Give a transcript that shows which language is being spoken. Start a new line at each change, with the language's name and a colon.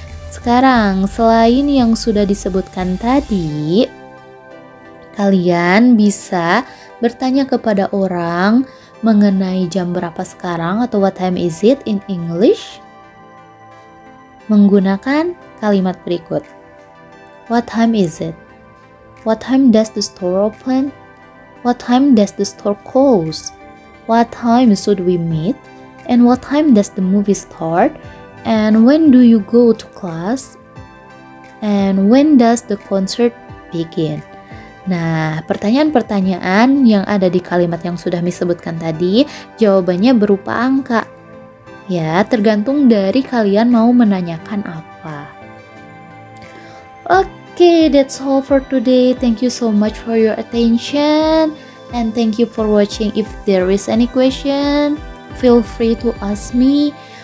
Indonesian: Sekarang, selain yang sudah disebutkan tadi, kalian bisa bertanya kepada orang mengenai jam berapa sekarang atau
English: what time is it in English
Indonesian: menggunakan kalimat berikut.
English: What time is it? What time does the store open? What time does the store close? What time should we meet? And what time does the movie start? And when do you go to class? And when does the concert begin?
Indonesian: Nah, pertanyaan-pertanyaan yang ada di kalimat yang sudah disebutkan tadi, jawabannya berupa angka. Ya, tergantung dari kalian mau menanyakan apa.
English: Okay, that's all for today. Thank you so much for your attention. And thank you for watching. If there is any question, feel free to ask me.